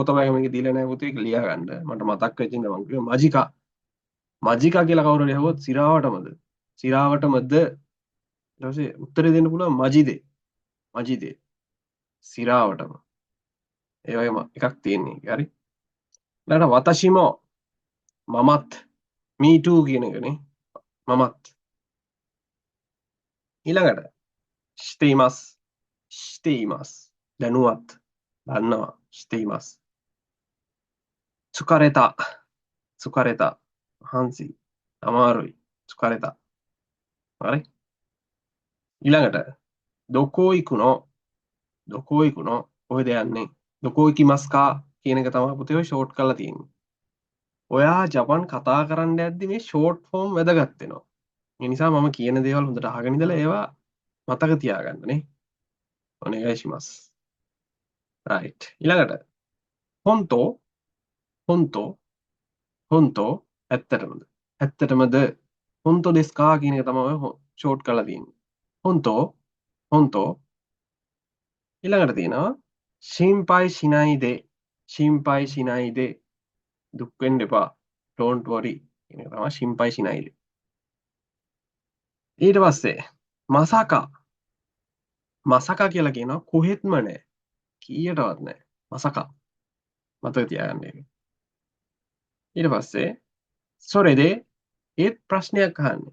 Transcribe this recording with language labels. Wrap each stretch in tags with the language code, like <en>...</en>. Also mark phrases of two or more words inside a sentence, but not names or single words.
<si>කොතබයි මේක දීලා නැහැ පුතේ ඒක ලියා ගන්න මට මතක් වෙච්ච ඉඳන් මම කිව්වා මජිකා කියලා කවුරු හරි අහුවොත් සිරාවටමද ඊට පස්සේ උත්තරේ දෙන්න පුළුවන් මජිදේ සිරාවටම ඒ වගේම එකක් තියෙන්නේ හරි ඊළඟට වතෂිමෝ මමත්</si> <en>me too</en> <si>කියන එකනේ මමත් ඊළඟට ස්ටේමස් දැනුවත් දන්නවා ස්ටේමස් සුකරෙතා මහන්සි අමාරුයි සුකරෙතා හරි ඊළඟට දොකෝයිකුනෝ කොහෙද යන්නේ දොකෝයිකිමස්කා කියන එක තමයි පුතේ ඔය ෂෝට් කරලා තියෙන්නේ ඔයා ජපන් කතා කරන්න යද්දි මේ</si> <en>short form</en> <si>වැදගත් වෙනවා ඒ නිසා මම කියන දේවල් හොඳට අහගෙන ඉඳලා ඒවා මතක තියාගන්න නේ.</si> <ja>お願いします。right.</ja> <si>ඊළඟට හොන්තෝ හොන්තෝ හොන්තෝ ඇත්තටමද ඇත්තටමද</si> <ja>本当ですか</ja> <si>කියන එක තමයි ෂෝට් කරලා තියෙන්නේ. හොන්තෝ හොන්තෝ ඊළඟට තියෙනවා</si> <ja>心配しないで心配しないで</ja> <si>දුක් වෙන්න එපා.</si> <en>don't worry</en> <si>කියන එක තමයි</si> <ja>心配しないで.</ja> <si>ඊට පස්සේ මසකා මසකා කියලා කියනවා කොහෙත්ම නැහැ. කීයටවත් නැහැ. මසකා මතක තියාගන්න එක. ඊට පස්සේ සොරේදේ ඒත් ප්‍රශ්නයක් අහන්නේ.</si>